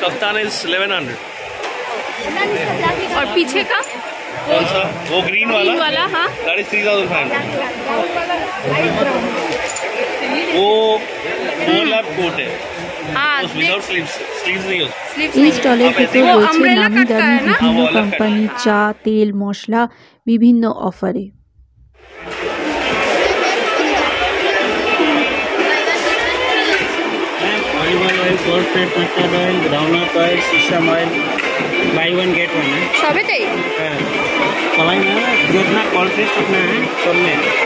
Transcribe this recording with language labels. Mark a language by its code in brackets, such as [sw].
[en] Kaftan is 1100। [hi] और पीछे का? कौन सा? वो ग्रीन वाला? हाँ। [en] That is 3500। [hi] वो ओवरलैप कोट है, हाँ विदाउट स्लीव्स नहीं होता। [bn] এই স্টলের ভেতর রয়েছে নামি দামি বিভিন্ন কোম্পানি চা, তেল, মশলা বিভিন্ন অফারে। [hi] Olive oil, कोलफेट, mustard oil, groundnut oil, sesame oil, by 1 gate 1 है। [bn] সবেতেই? [hi] हाँ, सवाई में जितना कोलफेट उतना है सब में।